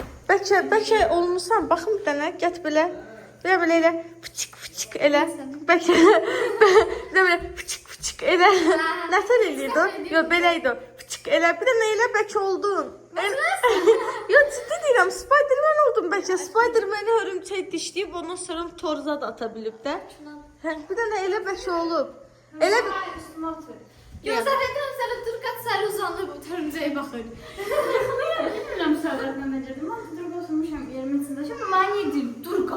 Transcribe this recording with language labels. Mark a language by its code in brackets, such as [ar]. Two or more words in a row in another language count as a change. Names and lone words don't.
[az] Bəlkə olmusan. Baxın bir dənə, get belə. Belə elə fıçık elə. Bəlkə belə fıçık elə. Nətər eləyirdi o? Yo, belə idi o. Fıçık elə. Bir dənə elə bəlkə oldun. Yo, ciddi deyirəm, Spider-Man oldun bəlkə. Spider-Man-i hörümçək dişləyib, ondan sonra torza da ata bilib də. Bir dənə elə bəlkə olub. Elə bir... [tr] Üstüme atıyor. Yo, zaten sana dur kaç sarı uzandı bu törümceye bakır. Bilmiyorum sarılarından becerdim ama dur basılmışım yerimin içinde. Şimdi ben yedim.